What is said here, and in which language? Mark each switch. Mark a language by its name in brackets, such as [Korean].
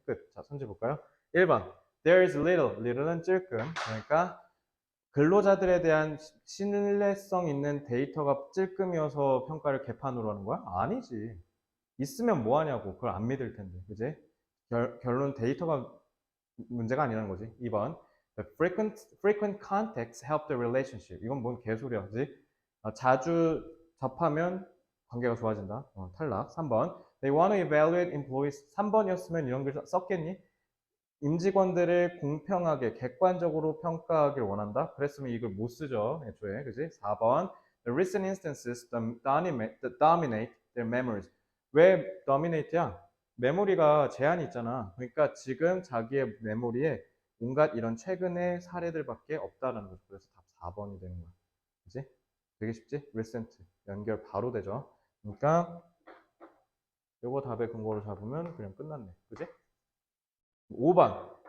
[Korean] 끝. 자, 선지 볼까요? 1번. [English] There is little. [Korean] little은 찔끔. 그러니까 근로자들에 대한 신뢰성 있는 데이터가 찔끔이어서 평가를 개판으로 하는 거야? 아니지. 있으면 뭐 하냐고. 그걸 안 믿을 텐데. 그지? 결론 데이터가 문제가 아니라는 거지. 2번. [English] The frequent contacts help the relationship. [Korean] 이건 뭔 개소리야. 그지? 자주 접하면 관계가 좋아진다. 탈락. 3번. [English] They want to evaluate employees. [Korean] 3번이었으면 이런 글 썼겠니? 임직원들을 공평하게 객관적으로 평가하길 원한다. 그랬으면 이걸 못 쓰죠. 애초에. 그지? 4번. [English] The recent instances dominate their memories. [Korean] 왜 dominate야? 메모리가 제한이 있잖아. 그러니까 지금 자기의 메모리에 온갖 이런 최근의 사례들밖에 없다는 거죠. 그래서 답 4번이 되는 거야. 그지? 되게 쉽지? recent. 연결 바로 되죠. 그러니까 요거 답의 근거를 잡으면 그냥 끝났네. 그지? 5번.